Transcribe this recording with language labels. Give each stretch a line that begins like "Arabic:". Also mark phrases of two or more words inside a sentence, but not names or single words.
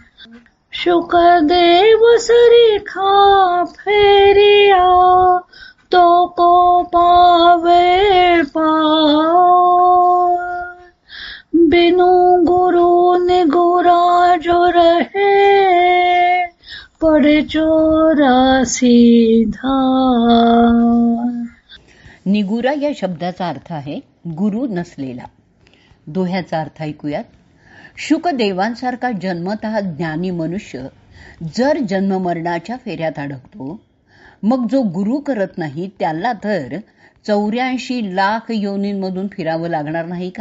Hindi: शुकदेव सरीखा फेरिया तो को पावे पार. बिनु गुरु निगुरा जो रहे पड़े 84 धार.
Marathi: निगुरा या शब्दाचा अर्थ आहे गुरु नसलेला. दोह्याचा अर्थ ऐकूयात. शुकदेवांसारखा जन्मतः ज्ञानी मनुष्य जर जन्ममरणाच्या फेऱ्यात अडकतो, मग जो गुरु करत नाही त्याला तर 84 लाख योनींमधून फिरावं लागणार नाही का?